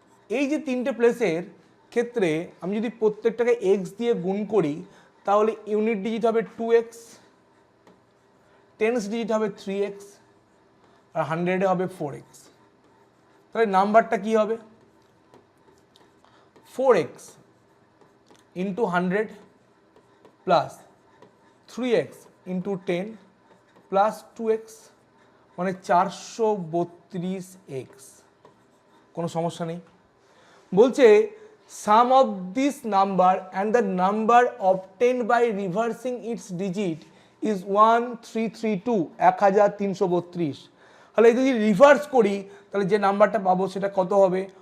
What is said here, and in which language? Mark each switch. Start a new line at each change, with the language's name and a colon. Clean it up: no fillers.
Bangla: এই যে 3টে প্লেসের ক্ষেত্রে আমি যদি প্রত্যেকটাকে এক্স দিয়ে গুণ করি, তাহলে ইউনিট ডিজিট হবে 2x, টেন্স ডিজিট হবে 3x, আর 100-এ হবে 4x। তাহলে নাম্বারটা কি হবে? 4x × 100 plus 3x × 10 plus 2x, মানে 432x। কোনো সমস্যা নেই। বলছে
English: Sum of this number and the number obtained by reversing its digit is 1332, 1332।
Bangla: তাহলে যদি রিভার্স করি তাহলে যে নাম্বারটা পাবো সেটা কত হবে?